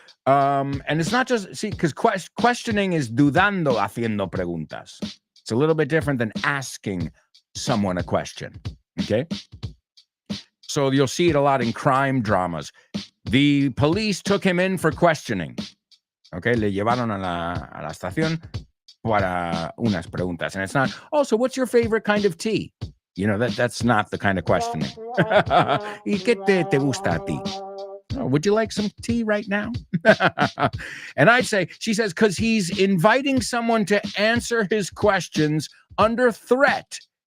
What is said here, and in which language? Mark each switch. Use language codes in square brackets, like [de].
[en] And it's not just, because questioning is [es] dudando, haciendo preguntas. [en] It's a little bit different than asking someone a question, okay? So you'll see it a lot in crime dramas. The police took him in for questioning, okay? [es] Le llevaron a la estación para unas preguntas. [en] And it's not, so what's your favorite kind of tea? That's not the kind of questioning. [es] ¿Y qué te gusta a ti? [en] Would you like some tea right now? And I'd say, she says, because he's inviting someone to answer his questions under threat.